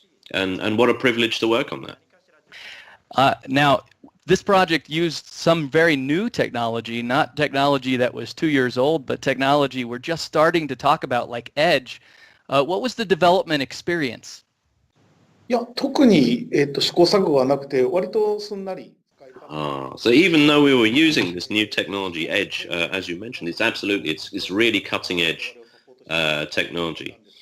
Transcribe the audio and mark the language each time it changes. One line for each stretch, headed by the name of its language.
English: And what a privilege to work on that. Now, this project used some very new technology, not technology that was 2 years old, but technology we're just starting to talk about, like Edge. What was the development experience?
Japanese: いや、特に、試行錯誤はなくて、割とすんなり。
English: So even though we were using this new technology, Edge, as you mentioned, it's really cutting edge technology.